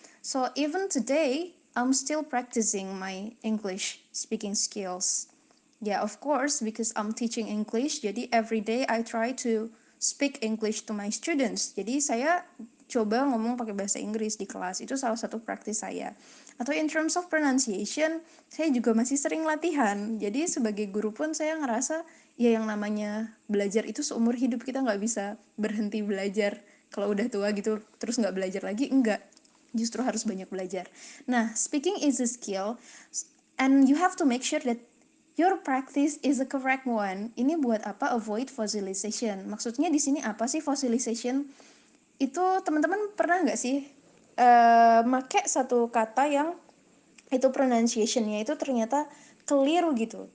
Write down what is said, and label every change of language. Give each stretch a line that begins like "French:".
English: So even today, I'm still practicing my English speaking skills. Yeah, of course, because I'm teaching English,
Indonesian: jadi
English: every day I try to speak English to my students.
Indonesian: Jadi saya coba ngomong pakai bahasa Inggris di kelas, itu salah satu praktis saya. Atau
English: in terms of pronunciation,
Indonesian: saya juga masih sering latihan. Jadi sebagai guru pun saya ngerasa, ya yang namanya belajar itu seumur hidup, kita nggak bisa berhenti belajar. Kalau udah tua gitu, terus nggak belajar lagi, enggak. Justru harus banyak belajar.
English: Nah, speaking is a skill, and you have to make sure that your practice is a correct one.
Indonesian: Ini buat apa?
English: Avoid fossilization.
Indonesian: Maksudnya di sini apa sih fossilization? Itu teman-teman pernah nggak sih make satu kata yang itu pronunciation-nya itu ternyata keliru gitu.